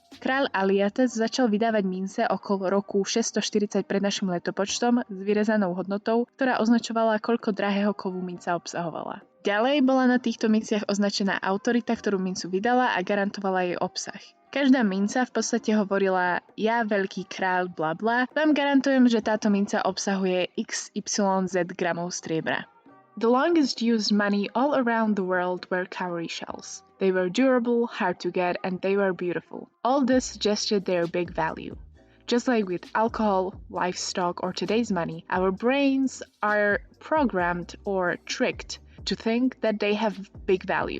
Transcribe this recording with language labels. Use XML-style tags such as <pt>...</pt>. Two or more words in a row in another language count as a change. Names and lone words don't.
<sk>Kráľ Aliates začal vydávať mince okolo roku 640 pred našim letopočtom s vyrezanou hodnotou, ktorá označovala, koľko drahého kovu minca obsahovala. Ďalej bola na týchto minciach označená autorita, ktorú mincu vydala a garantovala jej obsah. Každá minca v podstate hovorila: ja, veľký kráľ, bla bla, vám garantujem, že táto minca obsahuje XYZ gramov striebra.</sk> <en>The longest used money all around the world were cowrie shells. They were durable, hard to get, and they were beautiful. All this suggested their big value. Just like with alcohol, livestock, or today's money, our brains are programmed or tricked to think that they have big value.</en>